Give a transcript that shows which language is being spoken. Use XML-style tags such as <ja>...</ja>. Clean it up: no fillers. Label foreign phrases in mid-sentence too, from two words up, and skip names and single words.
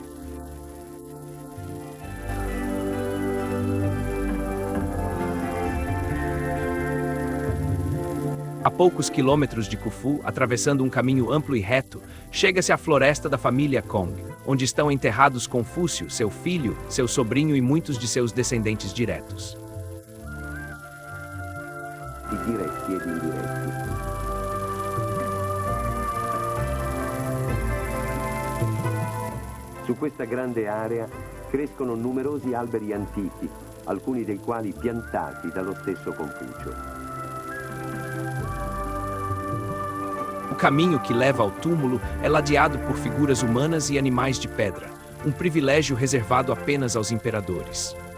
<pt>A poucos quilômetros de Khufu, atravessando um caminho amplo e reto, chega-se à floresta da família Kong, onde estão enterrados Confúcio, seu filho, seu sobrinho e muitos de seus descendentes diretos.</pt> <it>Diretti ed indiretti. Su questa grande area crescono numerosi alberi antichi, alcuni dei quali piantati dallo stesso Confucio.</it> <pt>O caminho que leva ao túmulo é ladeado por figuras humanas e animais de pedra, um privilégio reservado apenas aos imperadores.</pt>